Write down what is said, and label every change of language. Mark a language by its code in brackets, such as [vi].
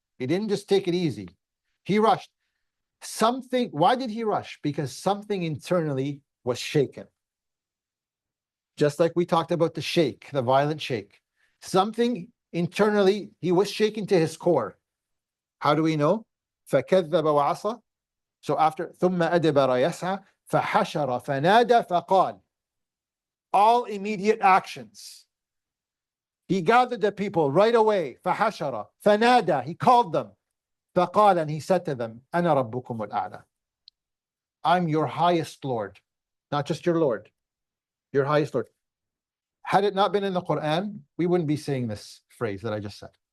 [en] He didn't just take it easy. He rushed. Something, why did he rush? Because something internally was shaken. Just like we talked about the shake, the violent shake. Something internally, he was shaken to his core. How do we know? [ar] فَكَذَّبَ وَعَصَى. [en] So after [ar] ثُمَّ أَدْبَرَ يَسْعَى فَحَشَرَ فَنَادَى فَقَالَ. [en] All immediate actions. He gathered the people right away. [ar] فَحَشَرَ فَنَادَى. [en] He called them. [ar] فَقَالَ. [en] And he said to them, [ar] أَنَا رَبُّكُمُ الْأَعْلَى. [en] I'm your highest Lord. Not just your Lord. Your highest Lord. Had it not been in the Quran, we wouldn't be saying this phrase that I just said.